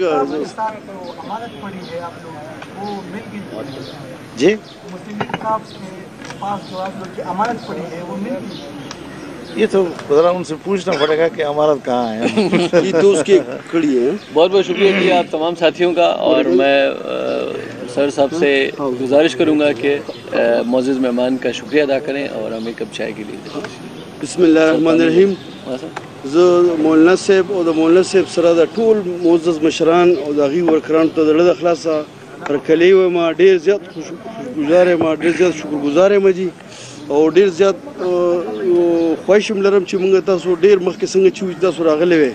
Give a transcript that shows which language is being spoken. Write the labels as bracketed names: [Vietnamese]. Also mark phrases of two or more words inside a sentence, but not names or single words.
[Urdu] جی یہ تو ذرا ان سے پوچھنا پڑے گا کہ امانت کہاں ہے. یہ تو اس کی کڑی ہے. بہت بہت شکریہ جی آپ تمام ساتھیوں کا، اور میں سر صاحب سے گزارش کروں گا کہ معزز مہمان کا شکریہ ادا کریں اور ہمیں کپ چائے کے لیے دیں. [Arabic] بسم اللہ الرحمن الرحیم. [Pashto] مولانا صاحب او د مولانا صاحب سره د ټول معزز مشران او د هغوی ورکرانو ته د زړه د خلاصه هرکلی وایم، ډېر زیات خوشګزار یم، ډېر زیات شکرګزار یم جي، او ډېر زیات خواهش هم لرم چې موږ تاسو ډېر مخکې څنګه چې وي تاسو راغلی وئ.